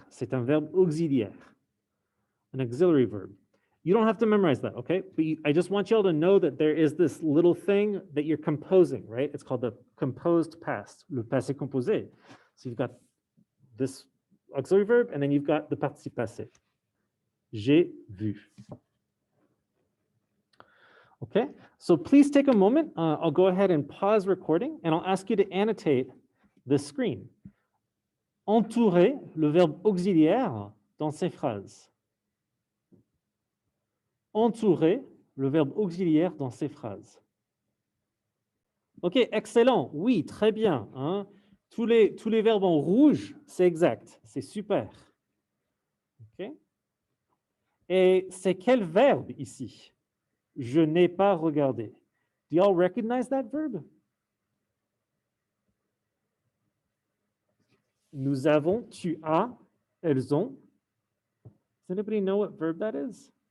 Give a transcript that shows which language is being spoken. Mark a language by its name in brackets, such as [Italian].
[French] C'est un verbe auxiliaire, [English] an auxiliary verb. You don't have to memorize that, okay? But I just want y'all to know that there is this little thing that you're composing, right? It's called the composed past, le passé composé. So you've got this auxiliary verb, and then you've got the participe passé. [French] J'ai vu. [English] Okay, so please take a moment. I'll go ahead and pause recording, and I'll ask you to annotate the screen. [French] Entourer le verbe auxiliaire dans ces phrases. Entourer le verbe auxiliaire dans ces phrases. Ok, excellent. Oui, très bien. Hein? Tous les verbes en rouge, c'est exact. C'est super. Ok. Et c'est quel verbe ici? Je n'ai pas regardé. [English] Do y'all recognize that verb? [French] Nous avons, tu as, elles ont. [English] Does anybody know what verb that is?